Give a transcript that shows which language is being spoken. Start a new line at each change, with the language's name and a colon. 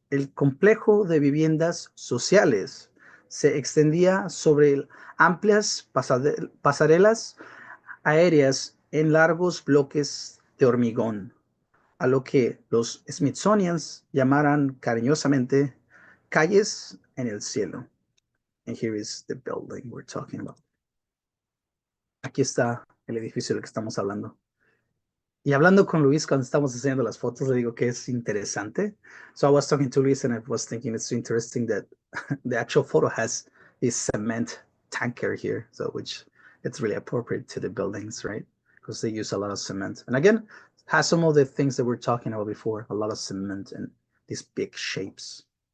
Spanish: El complejo de viviendas sociales se extendía sobre amplias pasarelas aéreas en largos bloques de hormigón, a lo que los Smithsonians llamaran cariñosamente calles en el cielo.
English: And here is the building we're talking about.
Spanish: Aquí está el edificio del que estamos hablando. Y hablando con Luis cuando estamos haciendo las fotos, le digo que es interesante.
English: So I was talking to Luis and I was thinking it's interesting that the actual photo has this cement tanker here, so which it's really appropriate to the buildings, right? Because they use a lot of cement. And again, has some of the things that we're talking about before, a lot of cement and these big shapes.